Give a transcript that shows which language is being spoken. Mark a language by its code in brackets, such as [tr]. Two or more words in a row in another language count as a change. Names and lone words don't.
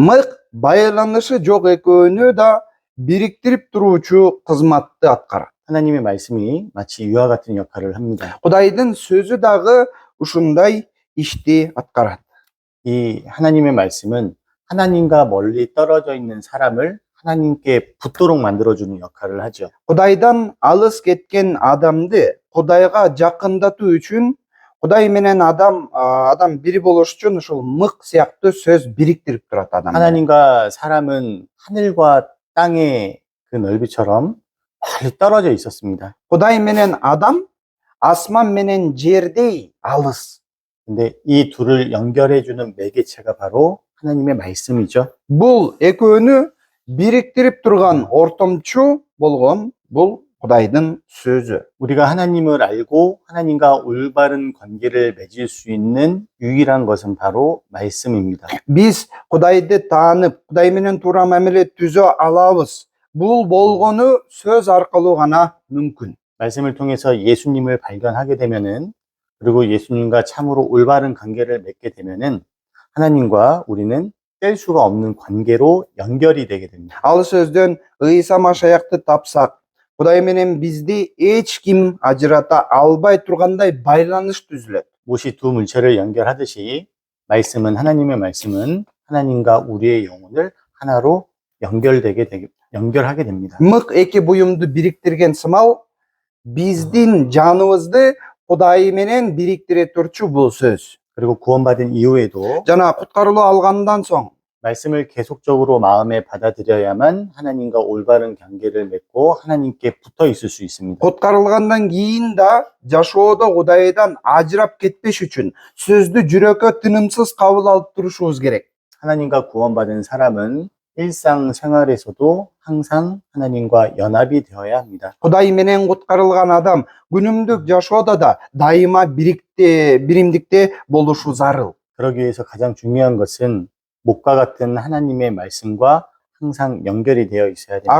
[ky] Мык байланышы жок экөөнү да бириктирип туруучу кызматты аткарат. [ko] 하나님의 말씀이 마치 이와 같은 역할을 합니다. [ky] Кудайдын сөзү дагы ушундай ишти аткарат. [ko] 이 하나님의 말씀은 하나님과 멀리 떨어져 있는 사람을 하나님께 붙도록 만들어주는 역할을 하죠. [ky] Кудайдан алыс кеткен адамды Кудайга жакындатуу үчүн Кудай менен адам бири болуш үчүн ушул мык сыяктуу сөз бириктирип турат адамды. [ko] 하나님과 사람은 하늘과 땅의 그 넓이처럼 멀리 떨어져 있었습니다. [ky] Кудай менен адам асман менен жердей алыс. [ko] 근데 이 둘을 연결해주는 매개체가 바로 하나님의 말씀이죠. [ky] Бул экөөнү бириктирип турган ортомчу болгон бул Кудайдын сөзү. [ko] 우리가 하나님을 알고 하나님과 올바른 관계를 맺을 수 있는 유일한 것은 바로 말씀입니다. [ky] Биз Кудайды таанып, Кудай менен туура мамиле түзө алабыз. Бул болгону сөз аркылуу гана мүмкүн. [ko] 말씀을 통해서 예수님을 발견하게 되면은 그리고 예수님과 참으로 올바른 관계를 맺게 되면은 하나님과 우리는 뗄 수가 없는 관계로 연결이 되게 됩니다. [ky] Ал сөздөн Ыйса Машаякты тапсак, Кудай менен бизди эч ким ажырата албай тургандай байланыш түзүлөт. [ko] 못이 두 물체를 연결하듯이 하나님의 말씀은 하나님과 우리의 영혼을 하나로 연결하게 됩니다. [ky] Мык эки буюмду бириктирген сымал биздин жаныбызды Кудай менен бириктире турчу бул сөз. [ko] 그리고 구원받은 이후에도 [ky] Жана куткарылуу алгандан соң [ko] 말씀을 계속적으로 마음에 받아들여야만 하나님과 올바른 관계를 맺고 하나님께 붙어 있을 수 있습니다. [ky] куткарылгандан кийин да жашоодо Кудайдан ажырап кетпеш үчүн сөздү жүрөккө тынымсыз кабыл алып турушубуз керек. [ko] 하나님과 구원받은 사람은 일상생활에서도 항상 하나님과 연합이 되어야 합니다. [ky] Кудай менен куткарылган адам күнүмдүк жашоодо да дайыма биримдикте болушу зарыл. [ko] 그러기 위해서 가장 중요한 것은 목과 같은 하나님의 말씀과 항상 연결이 되어 있어야 됩니다.